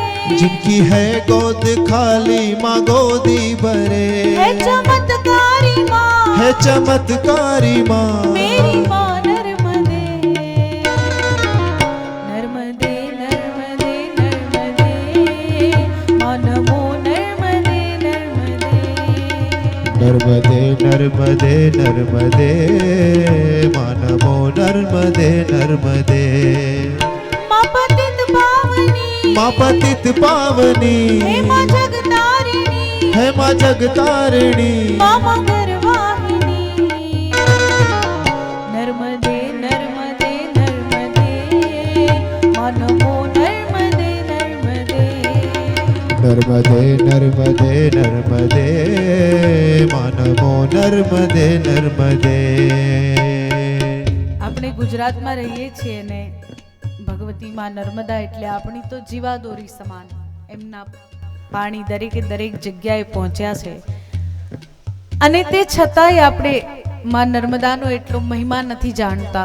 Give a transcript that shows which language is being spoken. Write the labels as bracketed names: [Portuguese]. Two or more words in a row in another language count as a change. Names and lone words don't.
[Hindi] जिनकी है गोद खाली माँ गोदी भरे। है चमत्कारी माँ, है चमत्कारी माँ मेरी माँ नर्मदे। नर्मदे नर्मदे नर्मदे, माँ नमो नर्मदे नर्मदे। नर्मदे नर्मदे नर्मदे, माँ नमो नर्मदे नर्मदे। माँ पतित पावनी, माँ पतित पावनी, हे माँ जगतारिणी, है माँ जगतारिणी। माँ मगरवाहिनी। नर्मदे नर्मदे नर्मदे, माँ नमो नर्मदे नर्मदे। नर्मदे नर्मदे नर्मदे, माँ नमो नर्मदे नर्मदे। [Gujarati] આપણે ગુજરાતમાં રહીએ છીએ ને ભગવતી માં નર્મદા એટલે આપણી તો જીવાદોરી સમાન. એમના પાણી દરેકે દરેક જગ્યાએ પહોંચ્યા છે અને તે છતાંય આપણે માં નર્મદાનો એટલો મહિમા નથી જાણતા.